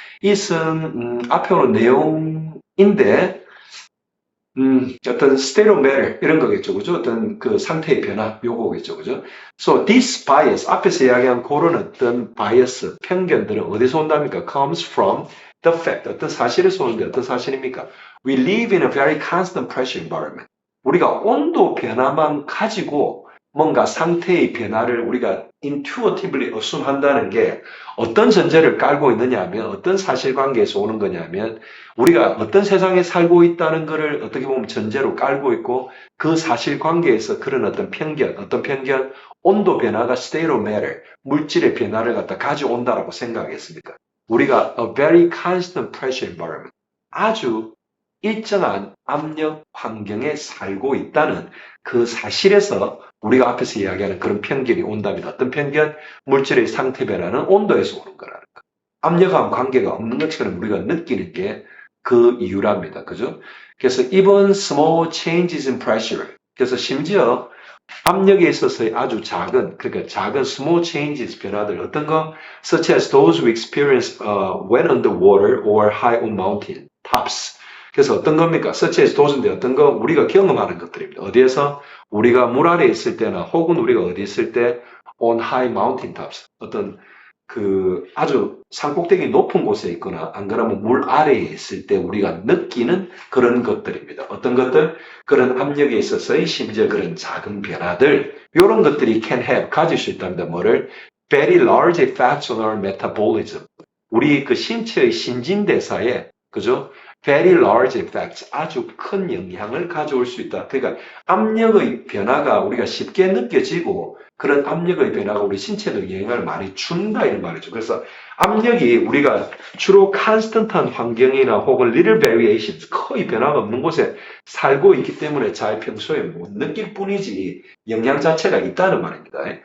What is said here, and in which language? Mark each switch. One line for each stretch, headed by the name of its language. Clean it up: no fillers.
Korean: it은 앞에 오는 내용인데 어떤 state of matter 이런 거겠죠. 그죠? 어떤 그 상태의 변화 요거겠죠. 그죠?
English: So this bias
Korean: 앞에서 이야기한 그런 어떤 bias 편견들은 어디서 온답니까?
English: comes from the fact
Korean: 어떤 사실에서 오는데 어떤 사실입니까?
English: We live in a very constant pressure environment.
Korean: 우리가 온도 변화만 가지고 뭔가 상태의 변화를 우리가
English: intuitively assume
Korean: 한다는 게 어떤 전제를 깔고 있느냐 하면 어떤 사실관계에서 오는 거냐면 우리가 어떤 세상에 살고 있다는 것을 어떻게 보면 전제로 깔고 있고 그 사실관계에서 그런 어떤 편견, 온도 변화가 state of matter, 물질의 변화를 갖다 가져온다라고 생각하겠습니까? 우리가
English: a very constant pressure environment,
Korean: 아주 일정한 압력 환경에 살고 있다는 그 사실에서 우리가 앞에서 이야기하는 그런 편견이 온답니다. 어떤 편견? 물질의 상태 변화는 온도에서 오는 거라는 거. 압력하고 관계가 없는 것처럼 우리가 느끼는 게 그 이유랍니다. 그죠?
English: 그래서 even small changes in pressure.
Korean: 그래서 심지어 압력에 있어서의 아주 작은, 그러니까 작은 small changes 변화들, 어떤 거?
English: Such as those we experience when underwater or high on mountain tops.
Korean: 그래서 어떤 겁니까?
English: Such as those
Korean: 인데 어떤 거? 우리가 경험하는 것들입니다. 어디에서? 우리가 물 아래에 있을 때나 혹은 우리가 어디 있을 때
English: on high mountain tops.
Korean: 어떤 그 아주 산꼭대기 높은 곳에 있거나 안 그러면 물 아래에 있을 때 우리가 느끼는 그런 것들입니다. 어떤 것들? 그런 압력에 있어서의 심지어 그런 작은 변화들, 이런 것들이
English: can have,
Korean: 가질 수 있답니다. 뭐를?
English: Very large effects on our metabolism.
Korean: 우리 그 신체의 신진대사에, 그죠?
English: Very large effects,
Korean: 아주 큰 영향을 가져올 수 있다. 그러니까 압력의 변화가 우리가 쉽게 느껴지고 그런 압력의 변화가 우리 신체에 영향을 많이 준다 이런 말이죠. 그래서 압력이 우리가 주로 constant한 환경이나 혹은
English: little variations,
Korean: 거의 변화가 없는 곳에 살고 있기 때문에 잘 평소에 못 느낄 뿐이지 영향 자체가 있다는 말입니다.